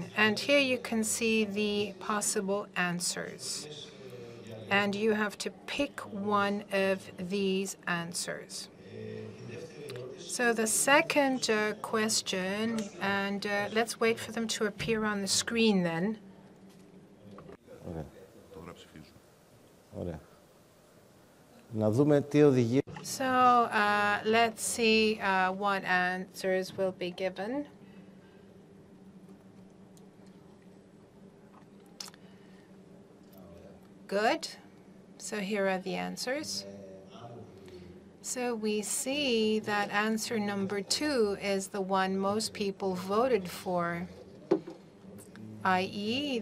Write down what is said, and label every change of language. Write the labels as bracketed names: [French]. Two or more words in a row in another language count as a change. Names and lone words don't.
[English] And here you can see the possible answers. And you have to pick one of these answers. So the second question, and let's wait for them to appear on the screen then. [Greek] Ωραία. Ωραία. Να δούμε τι οδηγεί. [English] So let's see what answers will be given. Good. So here are the answers. So we see that answer number 2 is the one most people voted for, i.e.